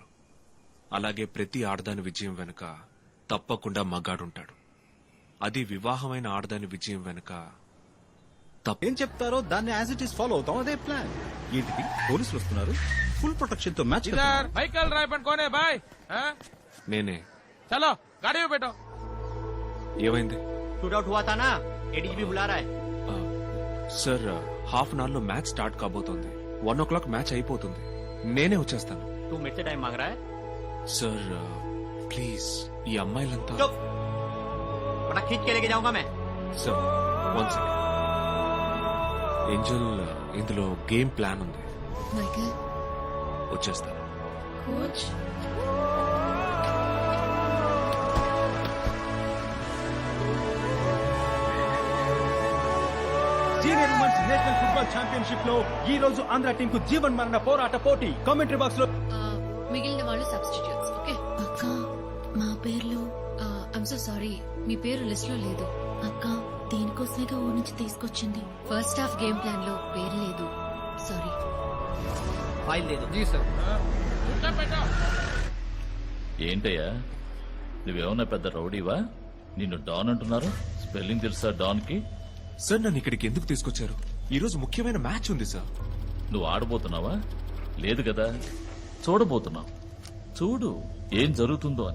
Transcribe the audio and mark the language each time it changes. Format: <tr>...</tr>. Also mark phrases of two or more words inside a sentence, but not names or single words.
<te>అలాగే ప్రతి ఆడదాని విజయం వెనుక తప్పకుండా మగాడుంటాడు. అది వివాహమైన ఆడదాని విజయం వెనుక ఏం చెప్తారో దాన్ని</te> <en>as it is follow</en> <te>అవుతాం. అదే ప్లాన్. ఏంటిది, పోలీసులు వస్తున్నారు,</te> <en>full protection</en> <te>తో మ్యాచ్. నేనే.</te> <hi>चलो गाड़ी में बैठो.</hi> <te>ఏమైంది?</te> <hi>शूटआउट हुआ था ना, एडीजीपी बुला रहा है.</hi> <te>సార్,</te> <en>half an hour</en> <te>లో</te> <en>match start</en> <te>కాబోతోంది. 1 o'clock మ్యాచ్ అయిపోతుంది. నేనే వచ్చేస్తాను.</te> <hi>तू मेरे से टाइम मांग रहा है?</hi> <en>sir please,</en> <te>ఈ అమ్మాయిలంతా.</te> <hi>चुप, वरना खींच के लेके जाऊंगा मैं.</hi> <te>సార్, 1 second. ఏంజల్, ఇందులో</te> <en>game plan</en> <te>ఉంది. మైకేల్, వచ్చేస్తాను. కోచ్.</te> <en>senior womens national football championship</en> <te>లో ఈ రోజు ఆంధ్ర టీం కు జీవన్ మరణ పోరాట పోటీ.</te> <en>commentary box</en> <te>లో మిగిలిన వాళ్ళు</te> <en>substitutes. okay</en> <te>అక్క, మా పేర్లు.</te> <en>I'm so sorry,</en> <te>మీ పేరు లిస్ట్ లో లేదు. అక్క, దీనికోసమేగా ఊరి నుంచి తీసుకొచ్చింది.</te> <en>first half game plan</en> <te>లో పేరు లేదు. సారీ.</te> <hi>फाइल दे दो. जी सर.</hi> <te>ఏంటయ్యా నువ్వేమన్నా పెద్ద రౌడీవా? నిన్ను డాన్ అంటున్నారు. స్పెల్లింగ్ తెలుసా డాన్ కి? సార్ నన్ను ఇక్కడికి ఎందుకు తీసుకొచ్చారు? ఈ రోజు ముఖ్యమైన మ్యాచ్ ఉంది సార్. నువ్వు ఆడబోతున్నావా? లేదు కదా, చూడబోతున్నావు. చూడు ఏం జరుగుతుందో అని.</te>